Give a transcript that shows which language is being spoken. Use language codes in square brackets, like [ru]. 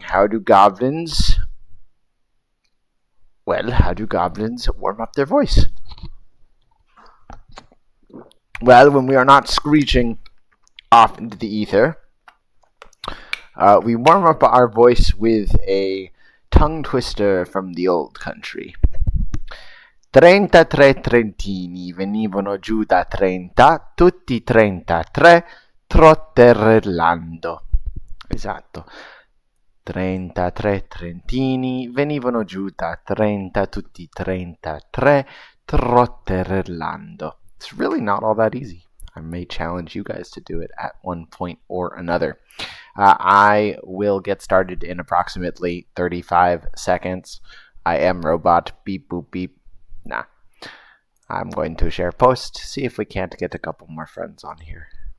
[en] How do goblins warm up their voice? Well, when we are not screeching off into the ether, we warm up our voice with a tongue twister from the old country. [it] 33 trentini venivano giù da 30, tutti 33 trotterellando. Esatto. 33 trentini venivano giù da 30, tutti 33 trotterellando. [en] It's really not all that easy. I may challenge you guys to do it at one point or another. I will get started in approximately 35 seconds. I am robot. Beep, boop, beep. Nah. I'm going to share post, see if we can't get a couple more friends on here.